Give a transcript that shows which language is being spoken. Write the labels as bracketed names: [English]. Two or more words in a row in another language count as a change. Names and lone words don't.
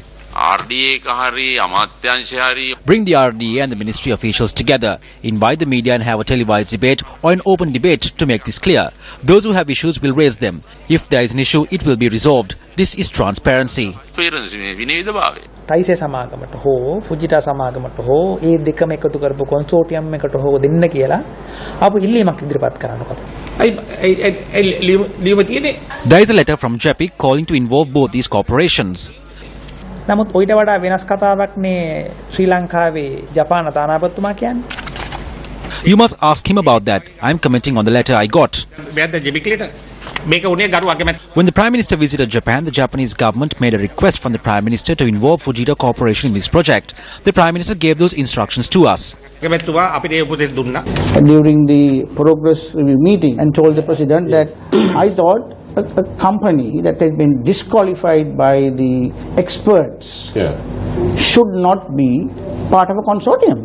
[English] Bring the RDA and the ministry officials together. Invite the media and have a televised debate or an open debate to make this clear. Those who have issues will raise them. If there is an issue, it will be resolved. This is transparency. [Sinhala] Taisei සමාගමට හෝ ෆුජිටා සමාගමට හෝ ඒ දෙකම එකතු කරපු කන්සෝටියම් එකට හෝ දෙන්න කියලා ආපු ඉල්ලීමක් ඉදිරිපත් කරනකොට [English] There is a letter from JEPIC calling to involve both these corporations. [Sinhala] නමුත් ඔයිට වඩා වෙනස් කතාවක් නේ ශ්‍රී ලංකාවේ ජපාන තානාපතිතුමා කියන්නේ. [English] You must ask him about that. I am commenting on the letter I got. Where the JEPIC letter? When the Prime Minister visited Japan, the Japanese government made a request from the Prime Minister to involve Fujita Corporation in this project. The Prime Minister gave those instructions to us. During the progress review meeting, and told the President that I thought a company that has been disqualified by the experts should not be part of a consortium.